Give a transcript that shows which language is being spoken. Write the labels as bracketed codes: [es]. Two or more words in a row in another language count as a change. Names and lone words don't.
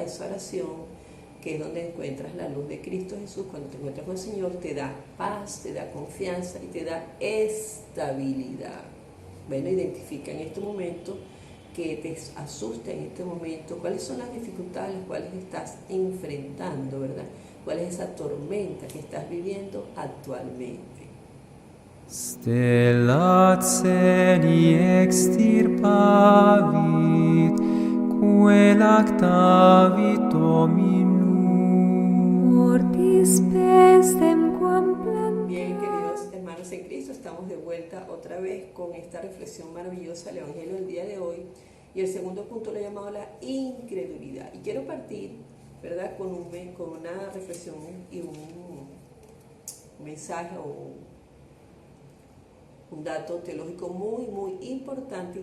[es] Esa oración, que es donde encuentras la luz de Cristo Jesús, cuando te encuentras con el Señor, te da paz, te da confianza y te da estabilidad. Bueno, identifica en este momento que te asusta en este momento, cuáles son las dificultades a las cuales estás enfrentando, ¿verdad? ¿Cuál es esa tormenta que estás viviendo actualmente? [la] Stella celi extirpavit, quae lactavit Dominum. Mortis pestem quam [es] Bien, queridos hermanos en Cristo, estamos de vuelta otra vez con esta reflexión maravillosa del Evangelio del día de hoy. Y el segundo punto lo he llamado la incredulidad. Y quiero partir, ¿verdad?, con una reflexión y un mensaje o un dato teológico muy importante.